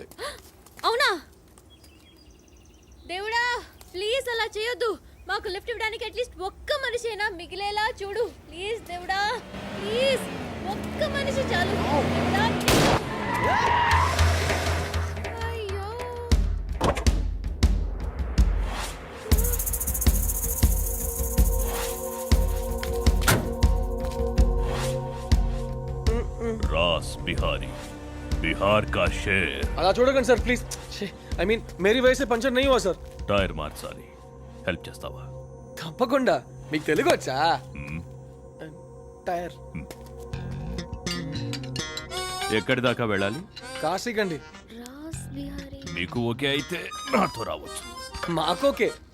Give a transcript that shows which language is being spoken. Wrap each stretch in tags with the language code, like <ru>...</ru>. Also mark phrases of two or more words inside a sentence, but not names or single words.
<te>అవునా? దేవుడా ప్లీజ్ అలా చేయొద్దు. మాకు లిఫ్ట్ ఇవ్వడానికి అట్లీస్ట్ ఒక్క మనిషి అయినా మిగిలేలా చూడు ప్లీజ్. దేవుడా ప్లీజ్ ఒక్క మనిషి చాలు దేవుడా. అయ్యో</te> <hi>रास बिहारी बिहार का शेर.</hi> <te>అలా చూడకండి సార్ ప్లీజ్.</te> <en>I mean</en> <hi>मेरी वयसे पंचर नहीं हुआ</hi> <te>సార్. టైర్ మార్చాలి, హెల్ప్ చేస్తావా? తప్పకుండా. మీకు తెలుగు వచ్చా? టైర్. ఎక్కడి దాకా వెళ్ళాలి? కాశీకండి. రాస్ బిహారీ. మీకు ఓకే అయితే నాతో రావచ్చు. మాకోకే.</te>